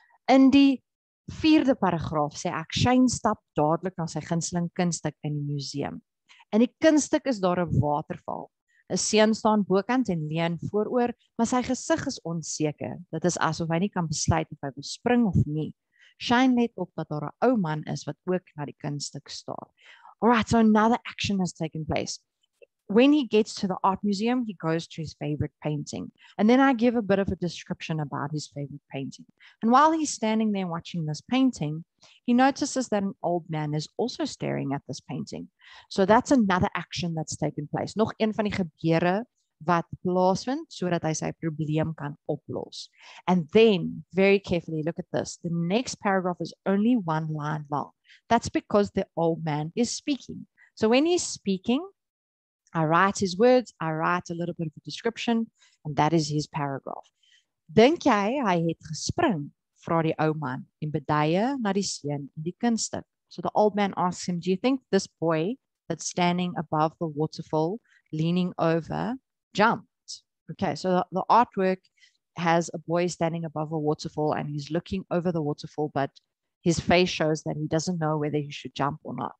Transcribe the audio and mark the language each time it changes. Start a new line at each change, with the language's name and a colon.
Afrikaans: In die 4de paragraaf sê ek, Shane stap dadelik na sy gunsteling kunststuk in die museum. In die kunststuk is daar 'n waterval. 'n Seun staan bokant en leun vooroor, maar sy gesig is onseker. Dit is asof hy nie kan besluit of hy wil spring of nie. Shane let op dat daar 'n ou man is wat ook na die kunststuk staar.
English: Alright, so another action has taken place. When he gets to the art museum, he goes to his favorite painting. And then I give a bit of a description about his favorite painting. And while he's standing there watching this painting, he notices that an old man is also staring at this painting. So that's another action that's taken place.
Afrikaans: Nog een van die gebeure wat plaasvind sodat hy sy probleem kan oplos.
English: And then, very carefully, look at this. The next paragraph is only one line long. That's because the old man is speaking. So when he's speaking, I write his words, I write a little bit of a description, and that is his paragraph.
Afrikaans: Dink jy hy het gespring, vra die ou man, en beduie na die seun in die kunststuk.
English: So the old man asks him, do you think this boy that's standing above the waterfall, leaning over, jumped? Okay, so the artwork has a boy standing above a waterfall, and he's looking over the waterfall, but his face shows that he doesn't know whether he should jump or not.